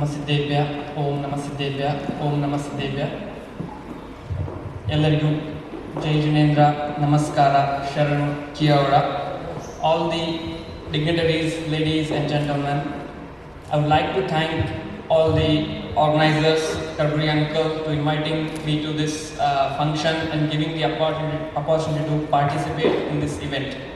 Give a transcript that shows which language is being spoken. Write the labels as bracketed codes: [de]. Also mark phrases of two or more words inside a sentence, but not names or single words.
[sa] ಸಿದ್ದೇಭ್ಯ ಓಂ ನಮ ಸಿದ್ದೇಭ್ಯ ಓಂ ನಮ ಸಿದ್ದೇಭ್ಯ. [kn] ಎಲ್ಲರಿಗೂ ಜೈ ಜಿನೇಂದ್ರ, ನಮಸ್ಕಾರ, ಶರಣು, ಕಿಯವರ. [en] All the dignitaries, ladies and gentlemen, I would like to thank all the organizers, Karburi uncle, to inviting me to this function and giving the opportunity to participate in this event.